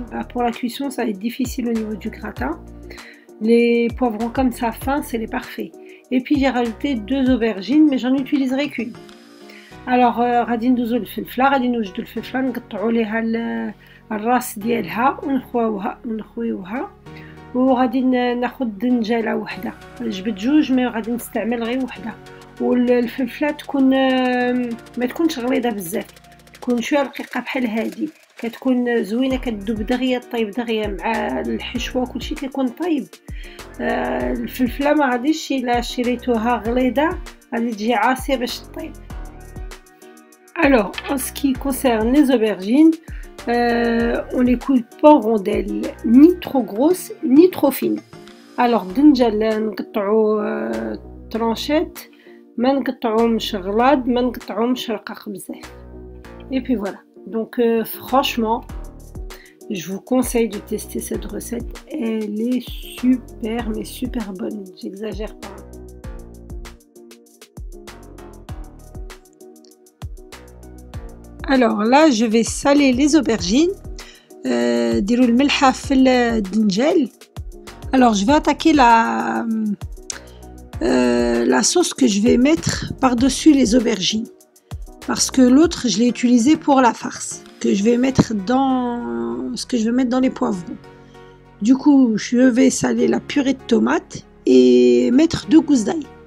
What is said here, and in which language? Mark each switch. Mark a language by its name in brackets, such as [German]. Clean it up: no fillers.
[French] Pour la cuisson ça va être difficile au niveau du gratin. Les poivrons comme ça fins c'est les parfaits. Et puis j'ai rajouté 2 aubergines mais j'en utiliserai qu'une. [Arabic] Alors غادي ندوزو الفلفله، غادي نوجدو الفلفله نقطعو ليها الراس ديالها ونخويوها وغادي ناخد دنجاله وحده. جبت جوج مي غادي نستعمل غير وحده. والفلفله تكون ما تكونش غليظه بزاف، تكون شويه رقيقه بحال هادي، كتكون زوينه كتذوب دغيا طيب دغيا مع الحشوه كلشي كيكون طيب. الفلفله ما غاديش الا شريتوها غليظه غادي تجي عاصيه باش طيب. [French] Alors en ce qui concerne les aubergines, on les coupe pas en rondelles, ni trop grosses ni trop fines. [Arabic] Alors دنجال نقطعو ترانشات، ما نقطعوهمش غلاض ما نقطعوهمش رقاق بزاف. [French] Et puis voilà. Donc franchement je vous conseille de tester cette recette, elle est super mais super bonne, j'exagère pas. Alors là je vais saler les aubergines. [Arabic] ديروا الملحة في الدنجال. [French] Alors je vais attaquer la sauce que je vais mettre par-dessus les aubergines. Parce que l'autre je l'ai utilisé pour la farce que je vais mettre dans les poivrons. Du coup je vais saler la purée de tomates et mettre 2 gousses d'ail.